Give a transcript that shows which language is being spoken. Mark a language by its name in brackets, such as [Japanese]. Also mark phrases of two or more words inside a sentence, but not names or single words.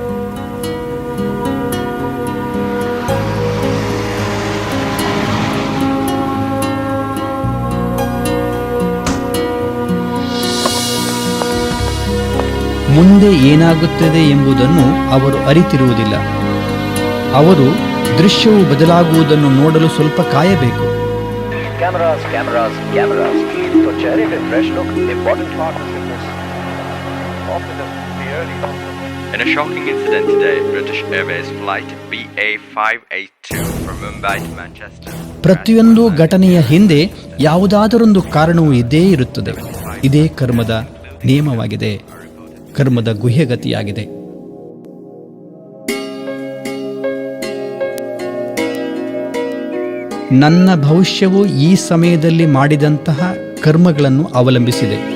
[Kannada] ಮುಂದೆ ಏನಾಗುತ್ತದೆ ಎಂಬುದನ್ನು ಅವರು ಅರಿತಿರುವುದಿಲ್ಲ. ಅವರು ದೃಶ್ಯವು ಬದಲಾಗುವುದನ್ನು ನೋಡಲು ಸ್ವಲ್ಪ ಕಾಯಬೇಕು. [Hindi] तो चेहरे पे [English] fresh look important part of fitness. In a shocking incident today, British Airways flight BA582 from Mumbai to Manchester. [Kannada] ಪ್ರತಿಯೊಂದು ಘಟನೆಯ ಹಿಂದೆ ಯಾವುದಾದರೊಂದು ಕಾರಣವೂ ಇದ್ದೇ ಇರುತ್ತದೆ. ಇದೇ ಕರ್ಮದ ನಿಯಮವಾಗಿದೆ, ಕರ್ಮದ ಗುಹ್ಯಗತಿಯಾಗಿದೆ. ನನ್ನ ಭವಿಷ್ಯವು ಈ ಸಮಯದಲ್ಲಿ ಮಾಡಿದಂತಹ ಕರ್ಮಗಳನ್ನು ಅವಲಂಬಿಸಿದೆ.